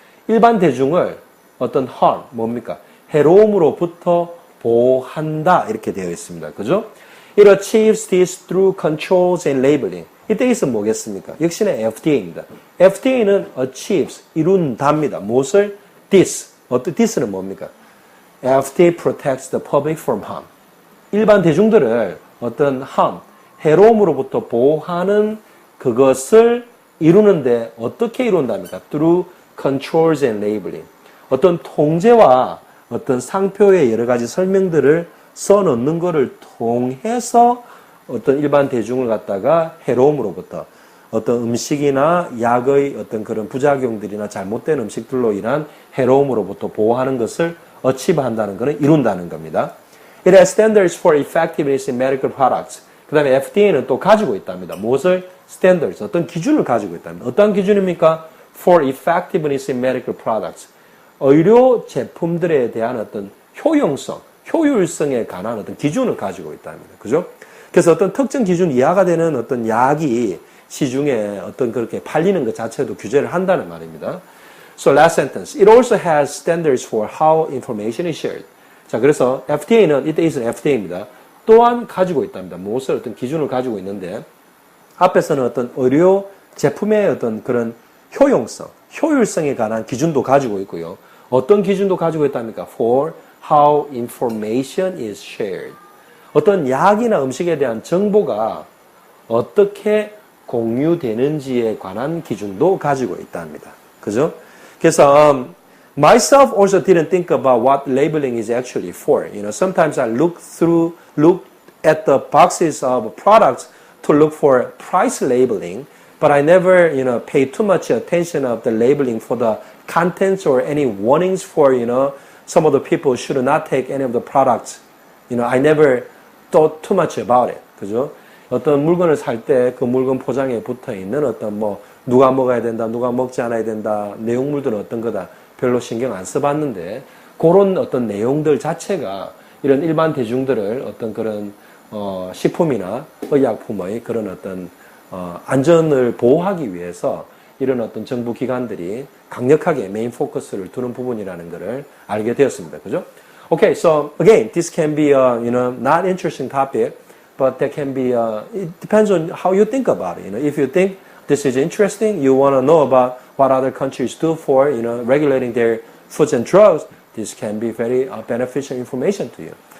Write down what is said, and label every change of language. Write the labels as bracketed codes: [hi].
[ko] 일반 대중을 어떤 harm, 뭡니까? 해로움으로부터 보호한다. 이렇게 되어 있습니다. 그죠? [en] It achieves this through controls and labeling. [ko] 이때 있으면 뭐겠습니까? 역시나 FDA입니다. FDA는 achieves, 이룬답니다. 무엇을? [en] This. [ko] this는 뭡니까? [en] FDA protects the public from harm. [ko] 일반 대중들을 어떤 harm, 해로움으로부터 보호하는 그것을 이루는데 어떻게 이룬답니까? [en] Through controls and labeling. [ko] 어떤 통제와 어떤 상표의 여러 가지 설명들을 써놓는 것을 통해서 어떤 일반 대중을 갖다가 해로움으로부터 어떤 음식이나 약의 어떤 그런 부작용들이나 잘못된 음식들로 인한 해로움으로부터 보호하는 것을 어치브한다는 것은 이룬다는 겁니다. [en] It has standards for effectiveness in medical products. [ko] 그 다음에 FDA는 또 가지고 있답니다. 무엇을? standards, 어떤 기준을 가지고 있답니다. 어떤 기준입니까? [en] For effectiveness in medical products. [ko] 의료 제품들에 대한 어떤 효용성, 효율성에 관한 어떤 기준을 가지고 있답니다. 그죠? 그래서 어떤 특정 기준 이하가 되는 어떤 약이 시중에 어떤 그렇게 팔리는 것 자체도 규제를 한다는 말입니다. [en] So last sentence. It also has standards for how information is shared. [ko] 자, 그래서 FDA는 이때 있는 FDA입니다. 또한 가지고 있답니다. 무엇을 어떤 기준을 가지고 있는데 앞에서는 어떤 의료 제품의 어떤 그런 효용성, 효율성에 관한 기준도 가지고 있고요. 어떤 기준도 가지고 있답니까? [en] For how information is shared. [ko] 어떤 약이나 음식에 대한 정보가 어떻게 공유되는지에 관한 기준도 가지고 있답니다. 그죠? 그래서 [en] myself also didn't think about what labeling is actually for. You know, sometimes I look at the boxes of products to look for price labeling, but I never, pay too much attention of the labeling for the contents or any warnings for, some of the people should not take any of the products. I never thought too much about it. [ko] 그죠? 어떤 물건을 살 때 그 물건 포장에 붙어 있는 어떤 누가 먹어야 된다, 누가 먹지 않아야 된다, 내용물들은 어떤 거다 별로 신경 안 써봤는데 그런 어떤 내용들 자체가 이런 일반 대중들을 어떤 그런 식품이나 의약품의 그런 어떤 안전을 보호하기 위해서 이런 어떤 정부 기관들이 강력하게 메인 포커스를 두는 부분이라는 것을 알게 되었습니다. 그죠? [en] Okay, so again, this can be a, not interesting topic, but that can be, it depends on how you think about it. If you think this is interesting, you want to know about what other countries do for, regulating their foods and drugs, this can be very beneficial information to you.